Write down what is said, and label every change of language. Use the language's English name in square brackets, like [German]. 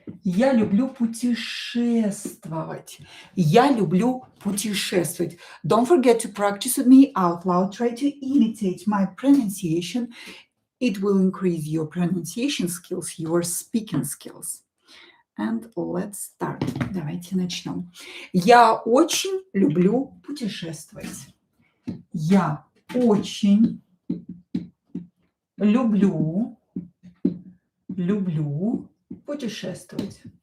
[Russian] Я люблю путешествовать. Я люблю путешествовать. [English] Don't forget to practice with me out loud. Try to imitate my pronunciation. It will increase your pronunciation skills, your speaking skills. And let's start. [Russian] Давайте начнем. Я очень люблю путешествовать. Я очень люблю путешествовать.